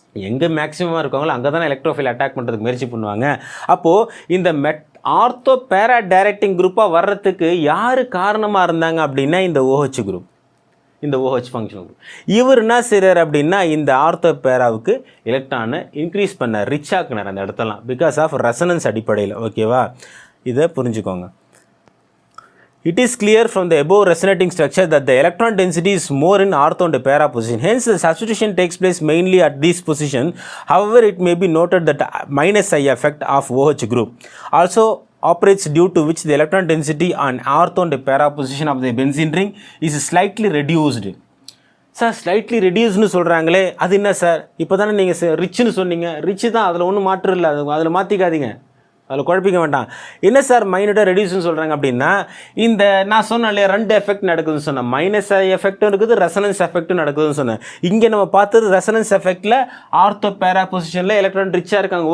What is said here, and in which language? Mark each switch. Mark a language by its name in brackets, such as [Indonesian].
[Tamil] எங்கே மேக்ஸிமமாக இருக்காங்களோ அங்கே தானே எலக்ட்ரோஃபைல் அட்டாக் பண்ணுறதுக்கு முயற்சி பண்ணுவாங்க. அப்போது இந்த ஆர்த்தோ பேரா டைரக்டிங் குரூப்பாக வர்றதுக்கு யார் காரணமாக இருந்தாங்க அப்படின்னா இந்த OH குரூப், இந்த OH ஃபங்க்ஷன் குரூப். இவர் என்ன செய்கிறார் அப்படின்னா இந்த ஆர்த்தோ பேராவுக்கு எலக்ட்ரானை இன்க்ரீஸ் பண்ண ரிச் ஆக்குனார் அந்த இடத்தெல்லாம், [English] because of [Tamil] ரெசனன்ஸ் அடிப்படையில். ஓகேவா? இதை புரிஞ்சுக்கோங்க. [English] It is clear from the above resonating structure that the electron density is more in ortho and para position. Hence, the substitution takes place mainly at this position. However, it may be noted that minus I effect of OH group also operates, due to which the electron density on ortho and para position of the benzene ring is slightly reduced. [Tamil] Sir slightly ரெடியூஸ்னு சொல்கிறாங்களே, அது என்ன sir? இப்போ தானே நீங்கள் ரிச்சுன்னு சொன்னீங்க. Rich தான், அதில் ஒன்றும் மாற்றம் இல்லை, அதில் மாற்றிக்காதீங்க, அதில் குழப்பிக்க வேண்டாம். என்ன சார் மைனட்டாக ரெடியூஸ்னு சொல்கிறாங்க அப்படின்னா, இந்த நான் சொன்னேன் இல்லையா 2 எஃபெக்ட் நடக்குதுன்னு சொன்னேன். மைனஸ் எஃபெக்டும் இருக்குது, ரெசனன்ஸ் எஃபெக்ட்டும் நடக்குதுன்னு சொன்னேன். இங்கே நம்ம பார்த்தது ரெசனன்ஸ் எஃபெக்டில் ஆர்த்தோ பேரா பொசிஷனில் எலக்ட்ரான் ரிச்சாக இருக்காங்க.